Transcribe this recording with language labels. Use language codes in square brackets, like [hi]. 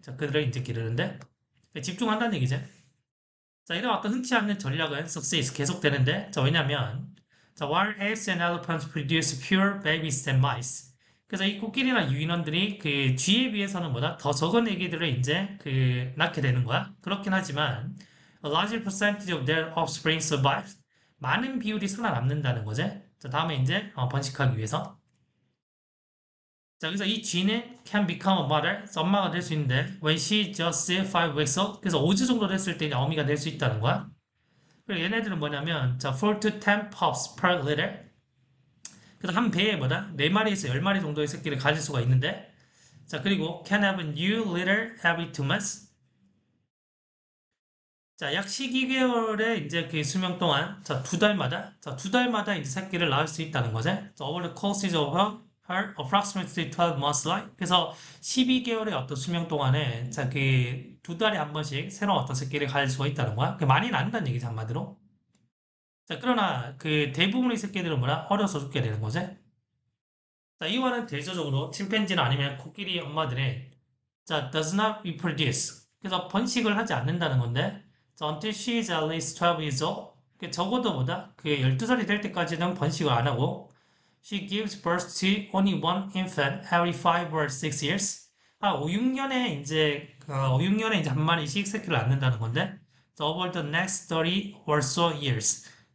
[ko] 자, 그들을 이제 기르는데 집중한다는 얘기죠. 자, 이런 어떤 흔치 않는 전략은 success 계속되는데, 자, 왜냐면, 자, [en] while apes and elephants produce fewer babies than mice. [ko] 그래서 이 코끼리나 유인원들이 그 쥐에 비해서는 뭐다? 더 적은 애기들을 이제 그 낳게 되는 거야. 그렇긴 하지만, [en] a larger percentage of their offspring survive. [ko] 많은 비율이 살아남는다는 거지. 자, 다음에 이제 번식하기 위해서. 자, 그래서 이 쥐는 [en] can become a mother, [ko] 그래서 엄마가 될 수 있는데 [en] when she just 5 weeks old, [ko] 그래서 5주 정도 됐을 때 이제 어미가 될 수 있다는 거야. 그리고 얘네들은 뭐냐면 자, [en] 4 to 10 pups per litter. [ko] 그래서 한 배에 뭐다? 4마리에서 10마리 정도의 새끼를 가질 수가 있는데 자, 그리고 [en] can have a new litter every 2 months. [ko] 자, 약 12개월의 이제 그 수명 동안 자, 2달마다 자, 2달마다 이제 새끼를 낳을 수 있다는 거지. [en] 자, over the course of her approximately 12 months life. [ko] 그래서 12개월의 어떤 수명 동안에 자, 그 2달에 한 번씩 새로운 어떤 새끼를 가질 수가 있다는 거야. 그 많이 낳는다는 얘기지 한마디로. 자, 그러나 그 대부분의 새끼들은 뭐라 어려서 죽게 되는 거지. 자, 이거는 대조적으로 침팬지나 아니면 코끼리 엄마들의 자, [en] does not reproduce. [ko] 그래서 번식을 하지 않는다는 건데, 자, [en] until she is at least 12 years old. [ko] 그 적어도 보다 그 12살이 될 때까지는 번식을 안 하고, [en] she gives birth to only one infant every 5 or 6 years. [ko] 5, 6년에 이제, 5, 6년에 이제 한 마리씩 새끼를 낳는다는 건데, [en] so over the next 30 or so years.